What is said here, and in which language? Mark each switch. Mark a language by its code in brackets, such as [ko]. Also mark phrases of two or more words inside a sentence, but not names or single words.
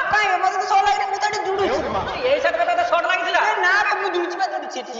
[or] କାଇ ମତେ ତ ସବୁ ଲାଗେ ମୁଁ ତ ଏଠି ଜୁଡୁଛି ଏଇ ସାଇଡେ ତୋର ସର୍ଟ ଲାଗିଛିଲା ନା ବେ ମୁଁ ଜୁଡୁଛି ବା ଜୁଡୁଛି ଏଠି